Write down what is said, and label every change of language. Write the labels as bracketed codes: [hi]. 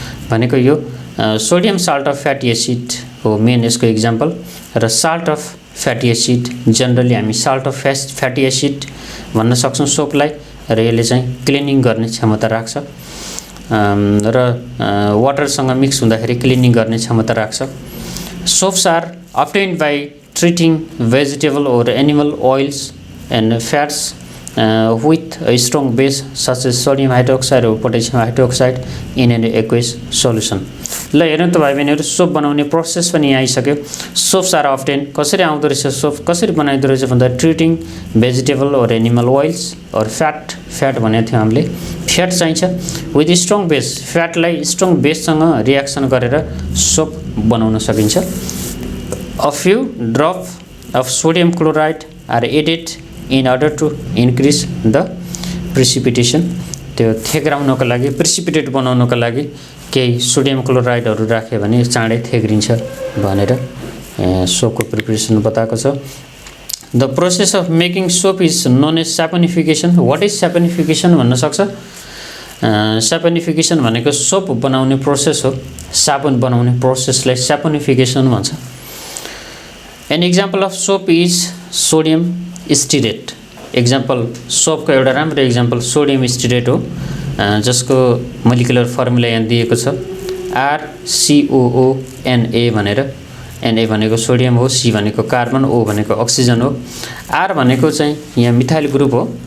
[ne] भनेको यो sodium [en] salt of fatty acid [ne] हो मेन यसको इक्जाम्पल। र [en] salt of fatty acid [ne] generally हामी साल्ट अफ फ्याटी एसिड भन्न सक्छौं सोपलाई। र यसले चाहिँ क्लिनिङ गर्ने क्षमता राख्छ र वाटरसँग मिक्स हुँदाखेरि क्लिनिङ गर्ने क्षमता राख्छ। [en] Soaps are obtained by treating vegetable or animal oils and fats with a strong base such as sodium hydroxide or potassium hydroxide in an aqueous solution. [ne] ल हेर्नु त भाइ बहिनीहरु, सोप बनाउने प्रोसेस पनि यहाँ आइसक्यो। [en] soaps are obtained, [ne] कसरी आउँदो रहेछ सोप, कसरी बनाइदो रहेछ भन्दा [en] treating vegetable or animal oils or fat [ne] भनेको थियो हामीले। फ्याट चाहिन्छ [en] with strong base, [ne] फ्याटलाई strong बेससँग reaction गरेर सोप बनाउन सकिन्छ। [en] A few drops of sodium chloride are added in order to increase the precipitation. [ne] त्यो थेग्राउनको लागि, प्रिसिपिटेट बनाउनको लागि केही सोडियम क्लोराइडहरू राख्यो भने चाँडै थेग्रिन्छ भनेर सोपको प्रिपरेसन बताएको छ। [en] The process of making soap is known as saponification. What is saponification [ne] भन्न सक्छ? सैपनिफिकेशन भनेको सोप बनाउने प्रोसेस हो। साबुन बनाउने प्रोसेसलाई सैपनिफिकेशन भन्छ। [en] An example of soap is sodium stearate. [ne] Example सोपको एउटा राम्रो एक्जाम्पल सोडियम स्टीरेट हो, जसको मोलिकुलर फर्मुला यहाँ दिएको छ RCOONa भनेर। Na भनेको सोडियम हो, C भनेको कार्बन, O भनेको अक्सिजन हो, R भनेको चाहिँ यहाँ मिथाइल ग्रुप हो,